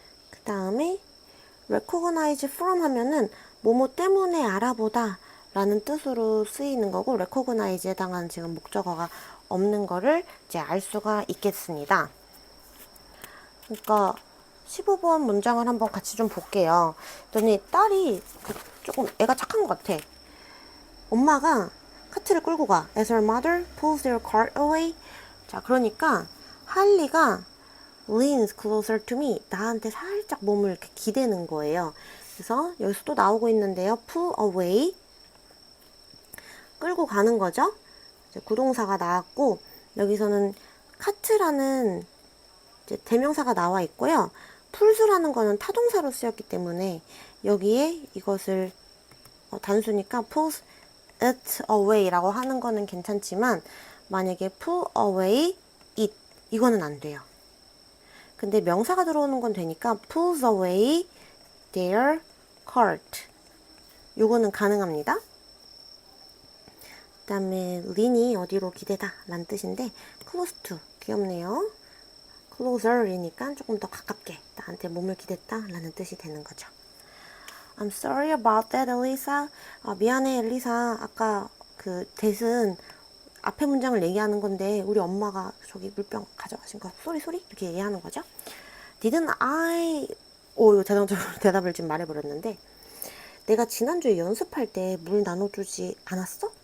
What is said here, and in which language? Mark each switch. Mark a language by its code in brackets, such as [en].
[ko] 그 다음에 [en] recognize from [ko] 하면은 뭐뭐 때문에 알아보다 라는 뜻으로 쓰이는 거고 recognize에 해당하는 지금 목적어가 없는 거를 이제 알 수가 있겠습니다. 그러니까 15번 문장을 한번 같이 좀 볼게요. 그랬더니 딸이 조금 애가 착한 것 같아. 엄마가 카트를 끌고 가. [en] As her mother pulls their cart away. [ko] 자, 그러니까 할리가 [en] leans closer to me. [ko] 나한테 살짝 몸을 이렇게 기대는 거예요. 그래서 여기서 또 나오고 있는데요. [en] pull away. [ko] 끌고 가는 거죠. 이제 구동사가 나왔고 여기서는 카트라는 이제 대명사가 나와 있고요. 풀스라는 거는 타동사로 쓰였기 때문에 여기에 이것을 단수니까 [en] pulls it away [ko] 라고 하는 거는 괜찮지만 만약에 [en] pull away it [ko] 이거는 안 돼요. 근데 명사가 들어오는 건 되니까 [en] pulls away their cart [ko] 요거는 가능합니다. 그 다음에 lean이 어디로 기대다 라는 뜻인데 close to 귀엽네요. closer이니까 조금 더 가깝게 나한테 몸을 기댔다 라는 뜻이 되는 거죠. [en] I'm sorry about that, Elisa. [ko] 미안해, 엘리사. 아까 그 대신 앞에 문장을 얘기하는 건데 우리 엄마가 저기 물병 가져가신 거 소리 이렇게 얘기하는 거죠. [en] Didn't I? [ko] 이거 자동적으로 대답을 지금 말해버렸는데 내가 지난주에 연습할 때 물 나눠주지 않았어?